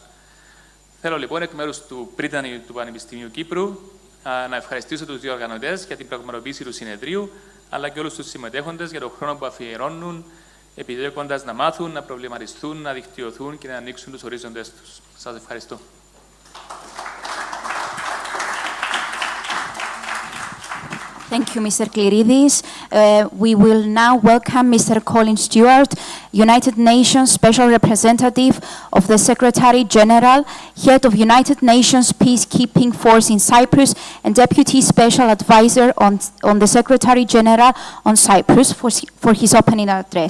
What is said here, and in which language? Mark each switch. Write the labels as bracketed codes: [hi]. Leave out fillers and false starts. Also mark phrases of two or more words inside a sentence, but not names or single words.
[el] Θέλω λοιπόν εκ μέρους του πρίτανη του Πανεπιστημίου Κύπρου να ευχαριστήσω τους διοργανωτές για την πραγματοποίηση του συνεδρίου, αλλά και όλους τους συμμετέχοντες για τον χρόνο που αφιερώνουν, επιδιώκοντας να μάθουν, να προβληματιστούν, να δικτυωθούν και να ανοίξουν τους ορίζοντες τους. Σας ευχαριστώ. [en] Thank you, Mr. Kidis. We will now welcome Mr. Colin Stewart, United Nations Special Representative of the Secretary General, Head of United Nations Peacekeeping Force in Cyprus, and Deputy Special Advisor on the Secretary General on Cyprus for his opening address.